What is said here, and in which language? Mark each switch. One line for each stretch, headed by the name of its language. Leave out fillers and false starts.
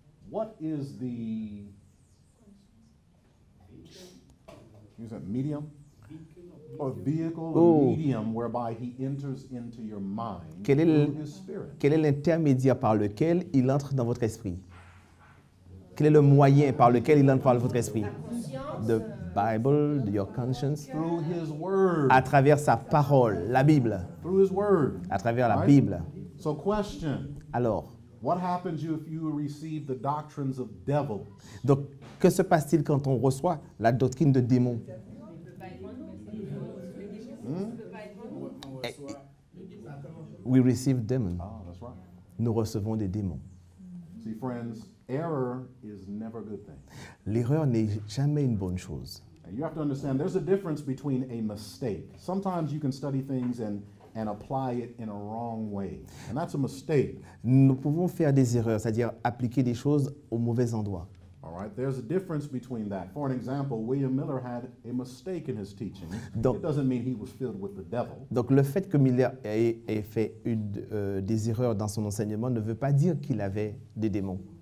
English: What is the use that medium or vehicle or medium whereby he enters into your mind
French: Quel est
English: through his spirit?
French: Quel est l'intermédiaire par lequel il entre dans votre esprit? Quel est le moyen par lequel il entre par votre esprit?
English: The Bible, your conscience. Through his word.
French: À travers sa parole, la Bible.
English: Through his word.
French: À travers la
English: Right?
French: Bible.
English: So question,
French: Alors,
English: what happens if you receive the doctrines of devils?
French: donc, que se passe-t-il quand on reçoit la doctrine de démons?
English: We receive demons. Oh, that's right.
French: nous recevons des démons.
English: See, friends, error is never a good thing.
French: L'erreur n'est jamais une bonne chose.
English: And you have to understand there's a difference between a mistake. Sometimes you can study things and apply it in a wrong way. And that's a mistake.
French: Nous pouvons faire des erreurs, c'est-à-dire appliquer des choses au mauvais endroit.
English: All right, there's a difference between that. For an example, William Miller had a mistake in his teaching.
French: Donc-
English: It doesn't mean he was filled with the devil.
French: Donc le fait que Miller ait fait des erreurs dans son enseignement ne veut pas dire qu'il avait des démons.